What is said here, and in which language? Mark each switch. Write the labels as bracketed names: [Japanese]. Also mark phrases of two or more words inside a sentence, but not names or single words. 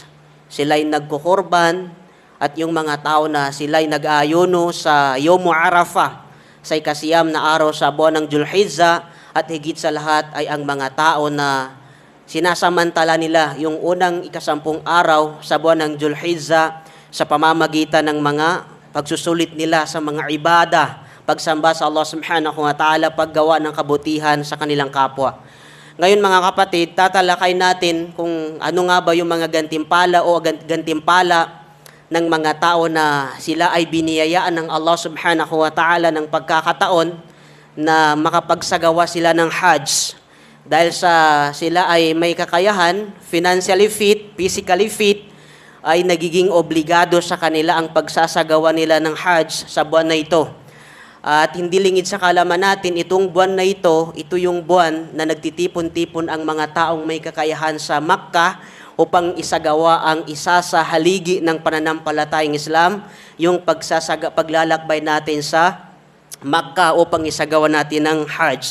[Filipino] sila'y nagkukurban at yung mga tao na sila'y nag-ayuno sa Yawm Arafah sa ikasiyam na araw sa buwan ng Dzulhijjah at higit sa lahat ay ang mga tao na sinasamantala nila yung unang ikasampung araw sa buwan ng Dzulhijjah sa pamamagitan ng mga pagsusulit nila sa mga ibada, pagsamba sa Allah [Arabic] سبحانه وتعالى, [Filipino] paggawa ng kabutihan sa kanilang kapwa. Ngayon mga kapatid, tatalakay natin kung ano nga ba yung mga gantimpala o gantimpala ng mga tao na sila ay biniyayaan ng Allah [Arabic] سبحانه وتعالى [Filipino] ng pagkakataon na makapagsagawa sila ng hajj. Dahil sa sila ay may kakayahan, [English] financially fit, physically fit, [Filipino] ay nagiging obligado sa kanila ang pagsasagawa nila ng hajj sa buwan na ito. At hindi lingid sa kaalaman natin, itong buwan na ito yung buwan na nagtitipon-tipon ang mga taong may kakayahan sa Makkah upang isagawa ang isa sa haligi ng pananampalatayang Islam, yung paglalakbay natin sa Makkah upang isagawa natin ang Hajj.